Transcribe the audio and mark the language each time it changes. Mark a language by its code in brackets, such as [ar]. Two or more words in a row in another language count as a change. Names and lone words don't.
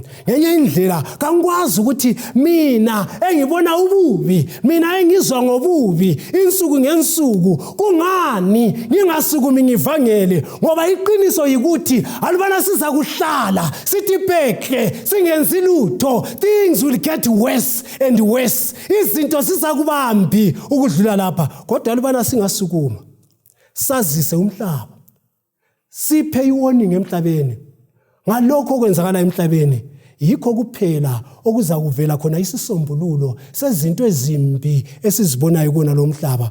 [zu] Ngenye indlela kangikwazi ukuthi mina engibona ububi, mina engizwa ngobubi insuku ngensuku, kungani ngingasukumi ngivangele? Ngoba iqiniso yikuthi alubana siza kuhlala sithi pekhe singenzi lutho, [en] things will get worse and worse. [zu] Izinto sizakubambi ukudlula lapha. Kodwa alubana singasukuma sazise umhlaba, siphe iwarning emhlabeni ngalokho okwenzakala emhlabeni, yikho kuphela okuza kuvela khona isisombululo sezinto ezimbi esizibonayo kona lo mhlaba.